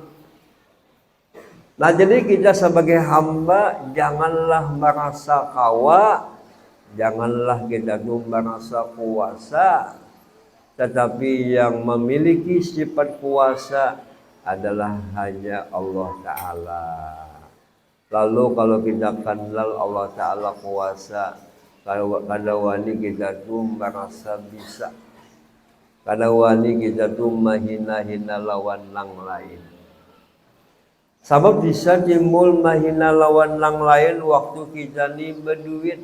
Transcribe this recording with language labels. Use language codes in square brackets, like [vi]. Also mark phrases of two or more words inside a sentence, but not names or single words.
[id] Nah jadi kita sebagai hamba janganlah merasa kawa, janganlah kita tuh merasa kuasa. Tetapi yang memiliki sifat kuasa adalah hanya Allah Ta'ala. Lalu kalau kita kenal Allah Ta'ala kuasa, [bjn] kada wani kita tuh merasa bisa, kada wani kita tuh mahina-hina lawan nang lain. Sebab bisa timbul mahina lawan nang lain waktu kita ni berduit.